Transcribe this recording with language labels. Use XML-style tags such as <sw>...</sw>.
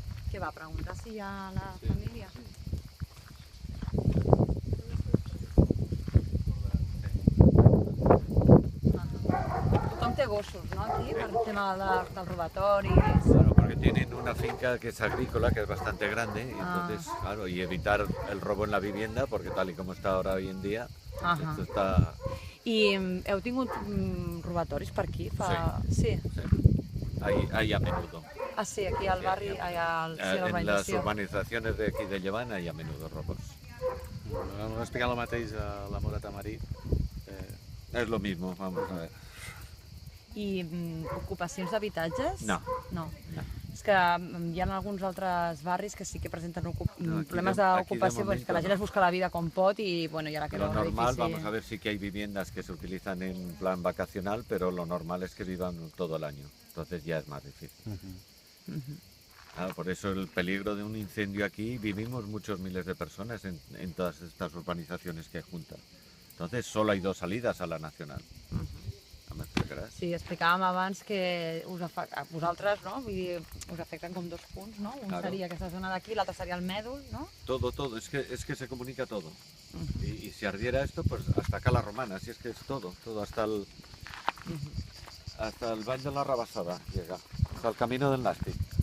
<ca>Què va preguntar si hi ha la família? Tothom té gossos, ¿no? Aquí, per el tema dels robatoris.</ca> <es>Claro, porque tienen una finca que es agrícola, que es bastante grande, y entonces, claro, y evitar el robo en la vivienda, porque tal y como está ahora hoy en día, esto está...</es> <ca>I heu tingut robatoris per aquí?</ca> <es>Sí. Hay a menudo.</es> <ca>Ah, sí, aquí al barri, a la</ca> <es>En las</es> <ca>urbanizació.</ca> <es>urbanizaciones de aquí de Llevant hay a menudo robos.</es> <ca>Vam explicar el mateix a la Mora Tamarí.</ca> <es>Es lo mismo, vamos a ver.</es> <ca>I ocupacions d'habitatges? No. No. No. És que hi ha alguns altres barris que sí que presenten problemes d'ocupació, perquè la gent es busca la vida com pot i bueno, ja la queda</ca> <es>Lo normal,</es> <ca>difícil.</ca> <es>vamos a ver, sí que hay viviendas que se utilizan en plan vacacional, pero lo normal es que vivan todo el año. Entonces ya es más difícil. Claro, por eso el peligro de un incendio aquí, vivimos muchos miles de personas en todas estas urbanizaciones que juntan. Entonces solo hay 2 salidas a la nacional.</es> <ca>No m'explicaràs? Sí, explicàvem abans que a vosaltres, no? Vull dir, us afecten com 2 punts, no? Un</ca> <es>Claro.</es> <ca>seria aquesta zona d'aquí, l'altre seria el mèdul, no?</ca> <es>Todo, es que se comunica todo. Y si ardiera esto, pues hasta acá la Romana, si es que es todo, hasta el Vall de la Rabassada llega, hasta el Camino del Nàstic.</es>